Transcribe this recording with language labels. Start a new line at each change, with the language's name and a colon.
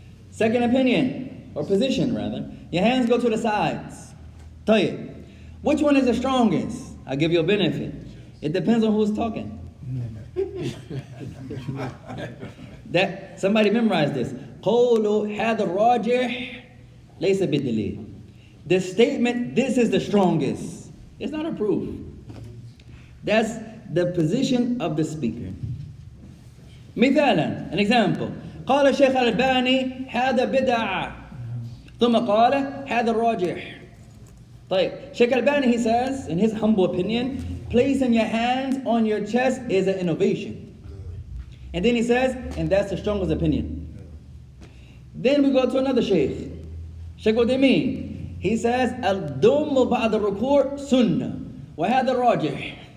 English: Second opinion, or position rather, your hands go to the sides. طيب, which one is the strongest? I'll give you a benefit. It depends on who's talking. That somebody memorize this.
Arabic: قولوا هذا الراجح ليس بدليل.
English: The statement, this is the strongest, it's not a proof. That's the position of the speaker. مثالا, an example.
Arabic: قال الشيخ الألباني هذا بدعة ثم قال هذا الراجح.
English: طيب, Sheikh Albani, he says, in his humble opinion, placing your hands on your chest is an innovation. And then he says, and that's the strongest opinion. Then we go to another Sheikh, Sheikh Uthaymeen. He says,
Arabic: al-dumm ba'd al-ruku' sunnah wa hadha rajih.